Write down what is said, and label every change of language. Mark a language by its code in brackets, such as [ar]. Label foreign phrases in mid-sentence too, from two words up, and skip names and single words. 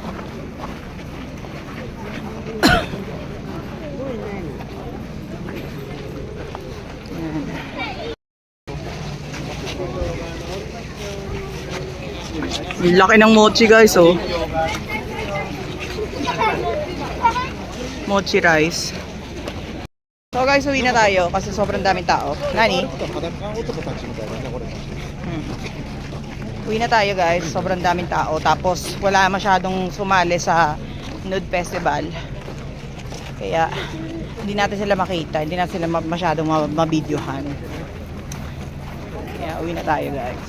[tl] Ang laki ng mochi, guys, oh. [en] Mochi rice. So, guys, [tl] uwi na tayo kasi sobrang daming tao. Nani? [ja] 裸男たちみたいだねこれ。 [tl] Uwi na tayo, guys. Sobrang daming tao. Tapos wala masyadong sumali sa [en] nude festival. [tl] Kaya hindi natin sila makita. Hindi natin sila masyadong mabidyohan. Kaya uwi na tayo, guys.